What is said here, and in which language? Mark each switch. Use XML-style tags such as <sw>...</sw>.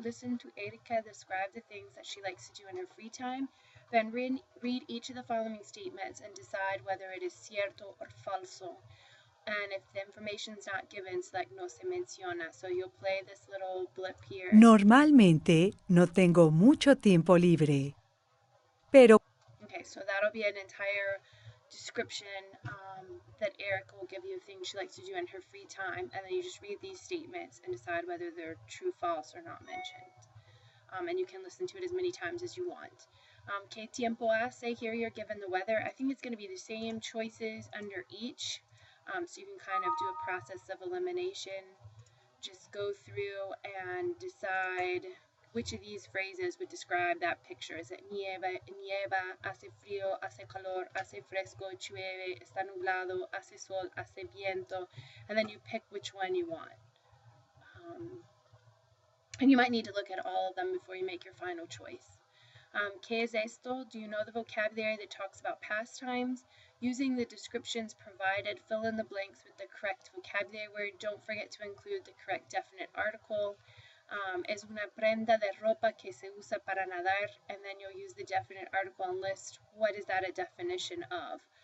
<en>Listen to Erika describe the things that she likes to do in her free time. Then read each of the following statements and decide whether it is cierto or falso. And if the information's not given, select</en> <es>no se menciona.</es> <en>So you'll play this little blip here.</en> <es>Normalmente no tengo mucho tiempo libre, pero</es> <en>Okay, so that'll be an entire description that Erica will give you of things she likes to do in her free time, and then you just read these statements and decide whether they're true, false, or not mentioned. And you can listen to it as many times as you want.</en> <es>Que tiempo hace?</es> <en>Here you're given the weather. I think it's going to be the same choices under each, so you can kind of do a process of elimination. Just go through and decide which of these phrases would describe that picture. Is it</en> <es>nieva, hace frío, hace calor, hace fresco, llueve, está nublado, hace sol, hace viento,</es> <en>and then you pick which one you want. And you might need to look at all of them before you make your final choice.</en> <es>¿Qué es esto?</es> <en>Do you know the vocabulary that talks about pastimes? Using the descriptions provided, fill in the blanks with the correct vocabulary word. Don't forget to include the correct definite article.</en> <es>Es una prenda de ropa que se usa para nadar,</es> <en>and then you'll use the definite article and list what is that a definition of.</en>